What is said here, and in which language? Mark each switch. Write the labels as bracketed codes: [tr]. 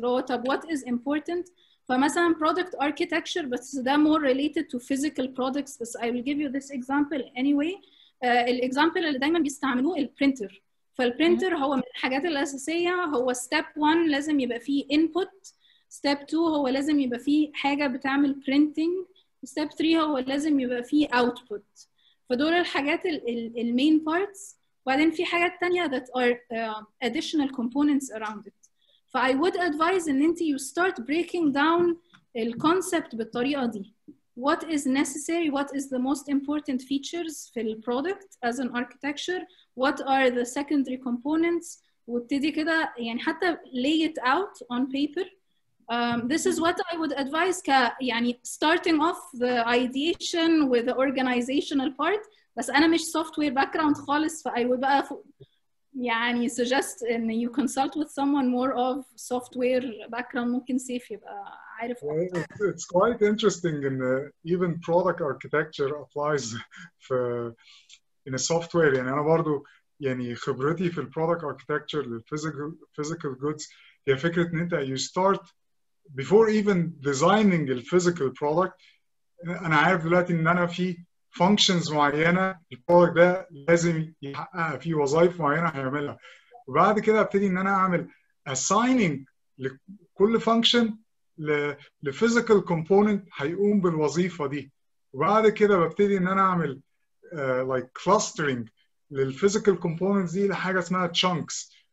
[ar] طب [en] what is important؟ [ar] فمثلا [en] product architecture [ar] بس ده [en] more related to physical products، [ar] بس [en] I will give you this example anyway. [ar] الاكزامبل اللي دايما بيستعملوه البرينتر. فالبرينتر هو من الحاجات الاساسيه، هو [en] step 1 [ar] لازم يبقى فيه input، [en] step 2 [ar] هو لازم يبقى فيه حاجه بتعمل printing، [en] step 3 [ar] هو لازم يبقى فيه output. فدول الحاجات المين بارتس. وبعدين في حاجات تانية [en] that are additional components around it. I would advise [ar] ان انت [en] you start breaking down الconcept [ar] بالطريقة دي. [en] What is necessary? What is the most important features [ar] في [en] ال product as an architecture? What are the secondary components? [ar] وابتدي كده يعني حتى [en] lay it out on paper. This is what I would advise [ar] يعني [en] starting off the ideation with the organizational part. [ar] بس أنا مش [en] software background [ar] خالص [en] I would [ar] بقى يعني [en] suggest [ar] إن [en] you consult with someone more of software background [ar] ممكن سيف يبقى عارف. [en] It's quite interesting in even product architecture applies in a software. [ar] يعني أنا برضو يعني خبرتي في product architecture physical goods هي فكرة إن أنت [en] you start before even designing the physical product. [ar] أنا عارف دلوقتي إن أنا في functions معينة البرودكت ده لازم يحققها، في وظائف معينة هيعملها، وبعد كده ابتدي إن أنا أعمل assigning لكل function لphysical component هيقوم بالوظيفة دي، وبعد كده ببتدي إن أنا أعمل [en] like clustering [ar] للphysical components دي لحاجة اسمها chunks.